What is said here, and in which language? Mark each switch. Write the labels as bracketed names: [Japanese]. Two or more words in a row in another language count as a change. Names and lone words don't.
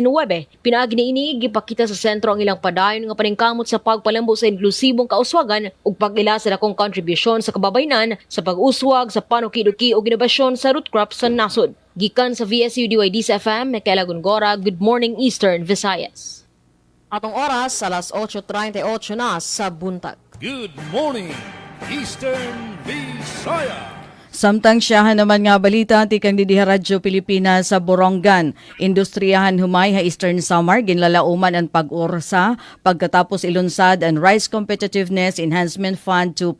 [Cebuano] Pinaagi niini gipakita sa sentro ang ilang padayon nga paningkamot sa pagpalambo sa inklusibong kauswagan ug pag-ila sa dakong kontribusyon sa kababaynan sa pag-uswag sa panukiduki ug inobasyon sa [English] root crops [Cebuano] sa nasod. Gikan sa VSU DYD sa FM, Michaela Gongora, [English] Good Morning [Cebuano] Eastern Visayas. Atong oras, alas 8:38 na sa buntag. [English] Good morning, Eastern Visayas. [Waray] Samtang siyahan naman nga balita tikang didiha Radyo Pilipinas sa Borongan. Industriyahan humay ha Eastern Samar ginlalauman ang pag-ursa pagkatapos ilunsad ang Rice Competitiveness Enhancement Fund 2.0.